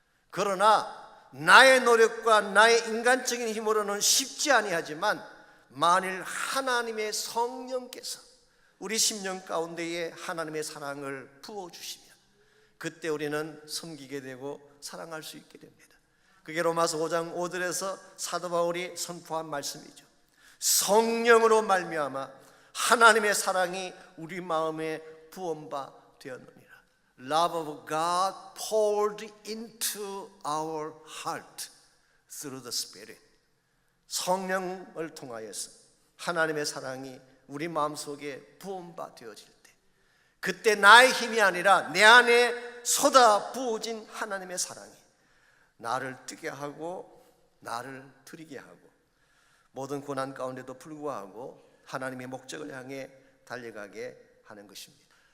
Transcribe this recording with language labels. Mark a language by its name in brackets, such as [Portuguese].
[Korean] 그러나 나의 노력과 나의 인간적인 힘으로는 쉽지 아니하지만, 만일 하나님의 성령께서 우리 심령 가운데에 하나님의 사랑을 부어주시면 그때 우리는 섬기게 되고 사랑할 수 있게 됩니다. 그게 로마서 5장 5절에서 사도 바울이 선포한 말씀이죠. 성령으로 말미암아 하나님의 사랑이 우리 마음에 부은 바 되었느니라. [English] Love of God poured into our heart through the Spirit. [Korean] 성령을 통하여서 하나님의 사랑이 우리 마음속에 부은 바 되어질 때, 그때 나의 힘이 아니라 내 안에 쏟아 부어진 하나님의 사랑이 나를 뛰게 하고 나를 드리게 하고 모든 고난 가운데도 불구하고 하나님의 목적을 향해 달려가게 하는 것입니다.